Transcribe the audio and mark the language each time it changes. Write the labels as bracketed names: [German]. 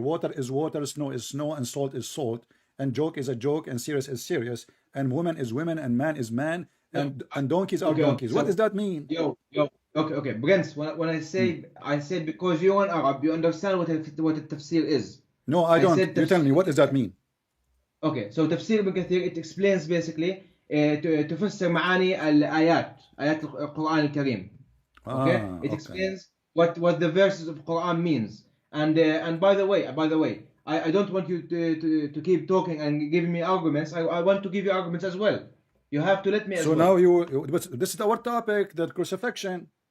[English] Water is water, snow is snow, and salt is salt, and joke is a joke, and serious is serious, and woman is women, and man is man, and donkeys are donkeys. So, What does that mean? Okay, Brents. When I said because you're an Arab, you understand what a tafsir is. No, I don't. You tell me, what does that mean? Okay, so [Arabic] تفسير ابن كثير [English] it explains basically [Arabic] تفسر معاني الآيات آيات القرآن الكريم. [English] Okay, it explains what the verses of Quran means. And by the way, I don't want you to keep talking and giving me arguments. I want to give you arguments as well. You have to let me as well. So now this is our topic, the crucifixion.